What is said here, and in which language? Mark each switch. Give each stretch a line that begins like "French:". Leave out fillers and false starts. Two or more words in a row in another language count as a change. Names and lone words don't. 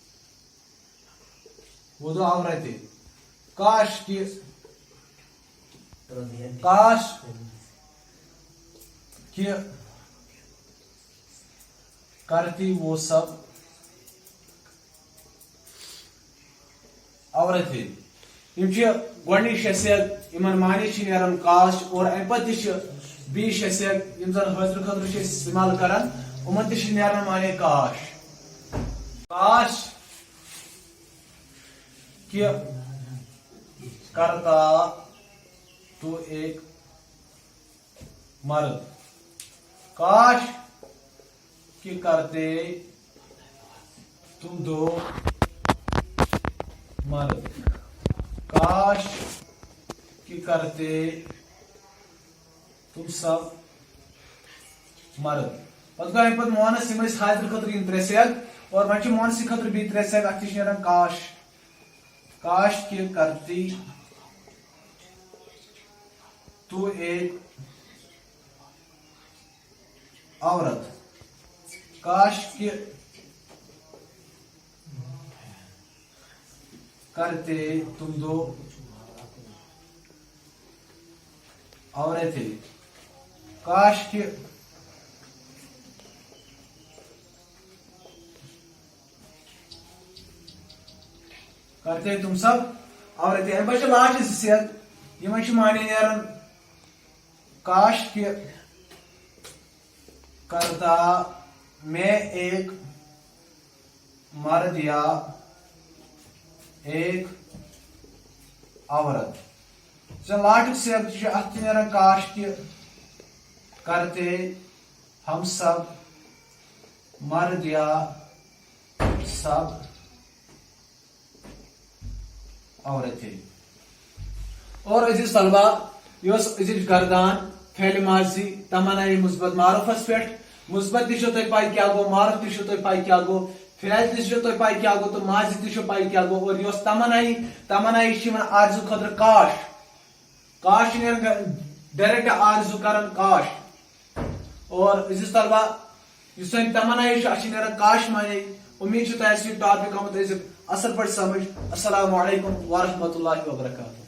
Urdu: وہ دو عورتیں. کاش کہ کرتی وہ سب عورتیں.
Kashmiri: گۄڈنِچ شخصیت یمن معنی نیران کاش اور امہ پتہ بیٚیہِ شخصیت یم زن حٲصِل خٲطرٕ چھِ استعمال کران یمن تہِ چھِ نیران معنی کاش.
Urdu: کاش کہ کرتا تو ایک مرد. کاش کہ کرتے تم دو مرد. کاش کہ کرتے تم سب مرد.
Kashmiri: پتہ گوٚو امہ پتہٕ مونس یم ٲسۍ حاضر خٲطرٕ یم ترٛےٚ سیگ اور وۄنۍ چھِ مونسٕے خٲطرٕ بیٚیہِ ترٛےٚ سیگ اتھ تہِ چھِ نیران کاش.
Urdu: کاش کہ کرتی تو ایک عورت. کاش کہ کرتے تم دو عورتیں. کاش کہ کرتے تم سب عورتیں.
Kashmiri: امہ پتہٕ لاسٹ زٕ سیگ یمن چھِ معنی نیران
Urdu: کاش کہ کرتا میں ایک مرد یا ایک عورت.
Kashmiri: لاسٹ سیگ ات نیران
Urdu: کاش کہ کرتے ہم سب مرد یا سب عورتیں. اور عزیز طلبہ یہ
Kashmiri: عزیز گردان فعل ماضی تمنائی مثبت معروفس پہ. مثبت تہ تہ پائی کیا گو، معروف تہ تہ پائی کیا گو، فعل تہ تہ پائی کیا گو، تو ماضی تہ پائی کیا گو. اور یہ تمنائی آرزو خاطر کاش. کاش ڈائریکٹ آرزو کران کاش.
Urdu: اور عزیز طلبہ یہ
Kashmiri: سن تمنائی اتھ نیران کاش معنی. امید تہ یہ ٹاپک آمت اصل پہ سمجھ.
Arabic: السلام علیکم ورحمۃ اللہ وبرکاتہ.